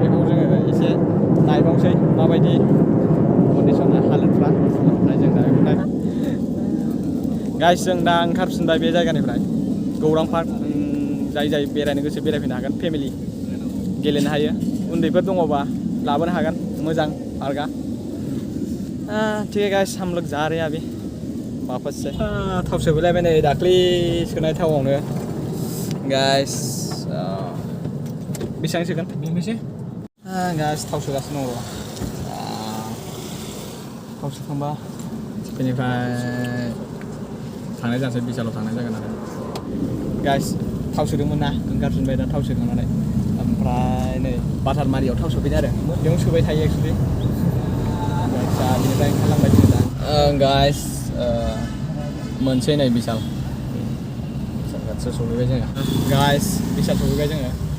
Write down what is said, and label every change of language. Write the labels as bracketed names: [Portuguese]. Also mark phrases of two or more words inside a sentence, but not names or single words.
[Bodo] बेखौ जोङो एसे नायबावसै माबायदि लामानि कन्डिसना हालोदफ्रा ओमफ्राय जों दा बेखौ नाय गाइस जों दा ओंखारफिनबाय बे जायगानिफ्राय गौरां पार्क जाय बेरायनो गोसो बेरायफैनो हागोन फेमिलि गेलेनो हायो उन्दैफोर दङबा लाबोनो हागोन मोजां पार्कआ [Hindi] ठीक है गाइस हम लोग जा रहे हैं अभी वापस से [Bodo] थाव सोफैलायबाय नै दाख्लै सोनाय थावआवनो गाइस बेसेबां सोगोन बेनोसै गाइस थाव सोगासिनो दङ थाव सोखांबा बेनिफ्राय थांनाय जानोसै बिशालाव थांनाय जागोन आरो गाइस थाव सोदोंमोन ना ओंखारफिनबाय दा थाव सोखांनानै ओमफ्राय नै बाटारमारियाव थाव सोफैदों आरो बेयावनो सोबाय थायो एक्सुवेलि दा बेनिफ्राय ओंखारलांबाय जोङो दा गाइस मोनसै नै बिशाल खाथियाव सफैबाय जोङो गाइस बिशाल सफैबाय जोङो